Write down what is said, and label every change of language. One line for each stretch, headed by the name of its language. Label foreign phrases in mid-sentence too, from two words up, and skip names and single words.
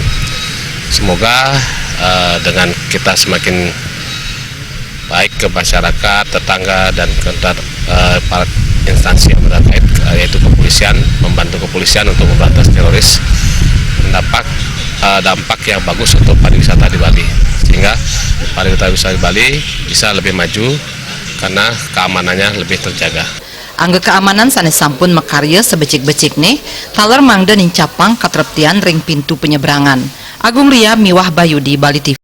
Indonesian: Semoga dengan kita semakin baik ke masyarakat, tetangga dan ke para instansi yang terkait, yaitu kepolisian, membantu kepolisian untuk memberantas teroris, mendapat dampak yang bagus untuk pariwisata di Bali, sehingga pariwisata di Bali bisa lebih maju karena keamanannya lebih terjaga.
Balinese: Angga keamanan sanes sampun mekarya sebecik-becik nih, taler mangda nincapang katreptian ring pintu penyeberangan. Agung Ria Miwah Bayu di Bali TV.